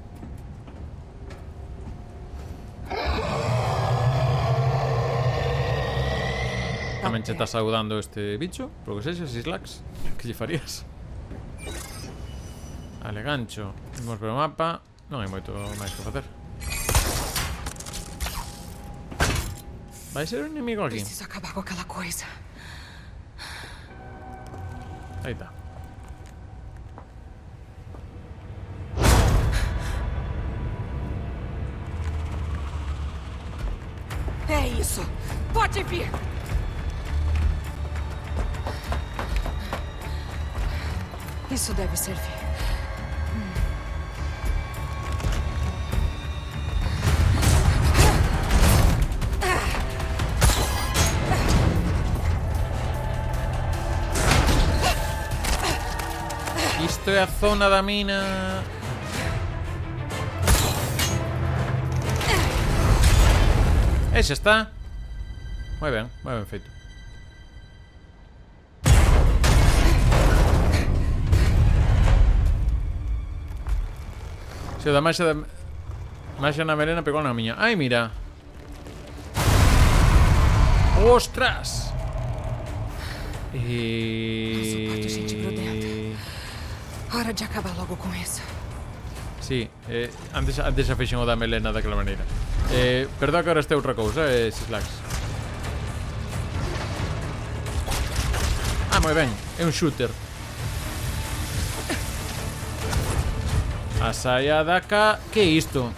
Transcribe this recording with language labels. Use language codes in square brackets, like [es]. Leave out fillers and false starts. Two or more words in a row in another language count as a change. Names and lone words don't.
[gl] Tamén che está saudando este bicho. Por que sexa, Sislax. Que lle farías? Vale, gancho. [pt] Vimos pelo mapa. [gl] Non hai moito máis que facer. Vai ser un inimigo aquí. [pt] Preciso acabar com aquela coisa. Aí tá. É isso. Pode vir. Isso deve servir. [gl] Isto é a zona da mina. Ese está. Moi ben feito. Se o da Masha na melena pegou na miña. Ai, mira. Ostras. [pt] Nossa, gente grudenta. Hora de acabar logo com isso. [gl] Sí, antes xa fixen o da melena daquela maneira. Perdón que agora este outra cousa, Sislax. Ah, moi ben, é un shooter. A saia da Que é isto?